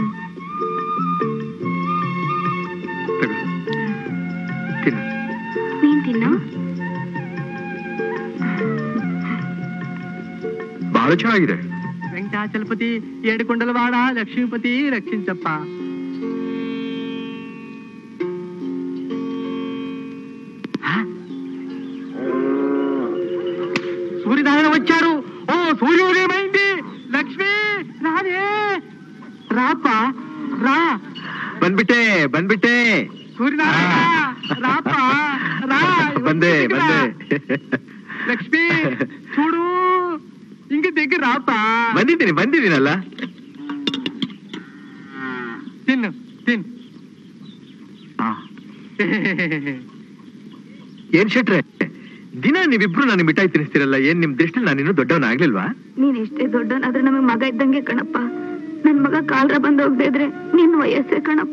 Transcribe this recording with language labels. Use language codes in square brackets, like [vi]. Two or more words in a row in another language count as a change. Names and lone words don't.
[kn] ತಗೋ, ತಿನ್ನು. ನೀನ್ ತಿನ್ನು. ಬಹಳ ಚೆನ್ನಾಗಿದೆ. [te] వెంకటాచలపతి ఏడుకొండలవాడ లక్ష్మీపతి రక్షించప్ప. సూర్యనారాయణ వచ్చారు. ఓ సూర్యోదయమైంది. లక్ష్మి రాదే, రాపా రా. [kn] ಬಂದ್ಬಿಟ್ಟೆ ಬಂದ್ಬಿಟ್ಟೆ. [te] సూర్యనారాయణ రాపా రా. [kn] ಬಂದೆ ಬಂದೆ. [te] లక్ష్మి చూడు, ఇంక దగ్గర రాపా. [kn] ಬಂದಿದ್ದೀನಲ್ಲ. ತಿನ್ನು ತಿನ್ನು. ಏನ್ ಶೆಟ್ರೆ, ದಿನ ನೀವಿಬ್ರು ನಾನು ಮಿಠಾಯಿ ತಿನ್ನಿಸ್ತಿರಲ್ಲ. ಏನ್ ನಿಮ್ ದೃಷ್ಟಿಲಿ ನಾನಿನ್ನೂ ದೊಡ್ಡವನಾಗ್ಲಿಲ್ವಾ? ನೀನ್ ಎಷ್ಟೇ ದೊಡ್ಡವನಾದ್ರೆ ನಮಗ್ ಮಗ ಇದ್ದಂಗೆ ಕಣಪ್ಪ. ನನ್ ಮಗ ಕಾಲ್ರ ಬಂದ್ ಹೋಗದೆ ಇದ್ರೆ ನಿನ್ ವಯಸ್ಸೇ ಕಣಪ್ಪ.